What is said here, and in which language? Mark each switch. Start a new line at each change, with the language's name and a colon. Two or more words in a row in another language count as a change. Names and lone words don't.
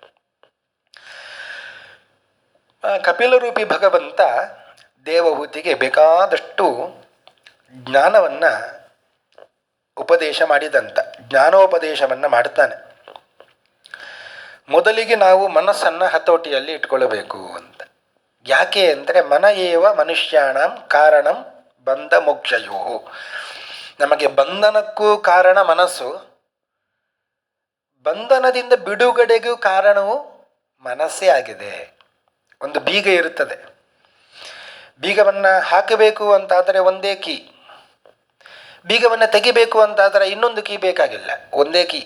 Kannada: ಕಪಿಲರೂಪಿ ಭಗವಂತ ದೇವಹೂತಿಗೆ ಬೇಕಾದಷ್ಟು ಜ್ಞಾನವನ್ನು ಉಪದೇಶ ಮಾಡಿದಂತ, ಜ್ಞಾನೋಪದೇಶವನ್ನು ಮಾಡ್ತಾನೆ. ಮೊದಲಿಗೆ ನಾವು ಮನಸ್ಸನ್ನು ಹತೋಟಿಯಲ್ಲಿ ಇಟ್ಕೊಳ್ಬೇಕು ಅಂತ. ಯಾಕೆ ಅಂದರೆ
Sanskrit: ಮನ ಏವ ಮನುಷ್ಯಾಣಂ ಕಾರಣಂ ಬಂಧ ಮೋಕ್ಷಯೋ.
Kannada: ನಮಗೆ ಬಂಧನಕ್ಕೂ ಕಾರಣ ಮನಸ್ಸು, ಬಂಧನದಿಂದ ಬಿಡುಗಡೆಗೂ ಕಾರಣವು ಮನಸ್ಸೇ ಆಗಿದೆ. ಒಂದು ಬೀಗ ಇರುತ್ತದೆ, ಬೀಗವನ್ನು ಹಾಕಬೇಕು ಅಂತಾದರೆ ಒಂದೇ ಕೀ, ಬೀಗವನ್ನು ತೆಗಿಬೇಕು ಅಂತಾದರೆ ಇನ್ನೊಂದು ಕೀ ಬೇಕಾಗಿಲ್ಲ, ಒಂದೇ ಕೀ.